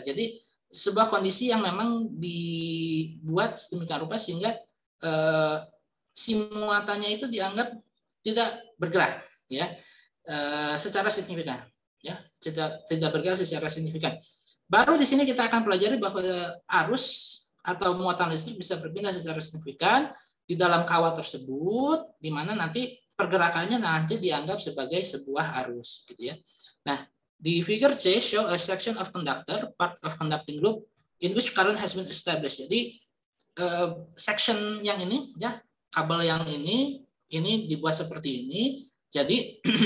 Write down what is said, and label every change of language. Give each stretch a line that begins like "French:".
Indonesian: Jadi sebuah kondisi yang memang dibuat sedemikian rupa sehingga si muatannya itu dianggap tidak bergerak ya secara signifikan ya, tidak bergerak secara signifikan. Baru di sini kita akan pelajari bahwa arus atau muatan listrik bisa berpindah secara signifikan di dalam kawat tersebut, di mana nanti pergerakannya nanti dianggap sebagai sebuah arus, gitu ya. Nah, di
English: figure C show a section of conductor, part of conducting loop, in which current has been established.
Indonesian: Jadi section yang ini, ya, kabel yang ini dibuat seperti ini. Jadi